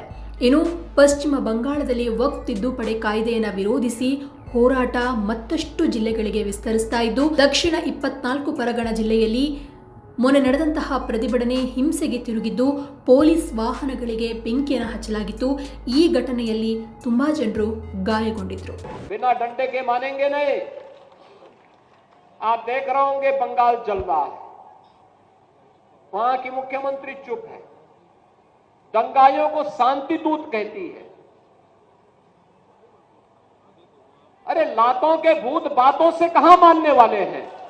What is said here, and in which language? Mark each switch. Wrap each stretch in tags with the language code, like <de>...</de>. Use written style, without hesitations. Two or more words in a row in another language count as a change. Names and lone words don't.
<kn>ಇನ್ನು ಪಶ್ಚಿಮ ಬಂಗಾಳದಲ್ಲಿ ವಕ್ಫ್ ತಿದ್ದುಪಡಿ ಕಾಯ್ದೆಯನ್ನು ವಿರೋಧಿಸಿ ಹೋರಾಟ ಮತ್ತಷ್ಟು ಜಿಲ್ಲೆಗಳಿಗೆ ವಿಸ್ತರಿಸ್ತಾ ಇದ್ದು, ದಕ್ಷಿಣ 24 ಪರಗಣ ಜಿಲ್ಲೆಯಲ್ಲಿ ಮೊನ್ನೆ ನಡೆದಂತಹ ಪ್ರತಿಭಟನೆ ಹಿಂಸೆಗೆ ತಿರುಗಿದ್ದು, ಪೊಲೀಸ್ ವಾಹನಗಳಿಗೆ ಬೆಂಕಿಯನ್ನು ಹಚ್ಚಲಾಗಿತ್ತು. ಈ ಘಟನೆಯಲ್ಲಿ ತುಂಬಾ ಜನರು ಗಾಯಗೊಂಡಿದ್ರು.</kn> <hi>बिना डंडे के मानेंगे नहीं। आप देख रहे होंगे बंगाल जल रहा है, वहां की मुख्यमंत्री चुप है, दंगाइयों को शांति दूत कहती है। अरे लातों के भूत बातों से कहां मानने वाले हैं।</hi>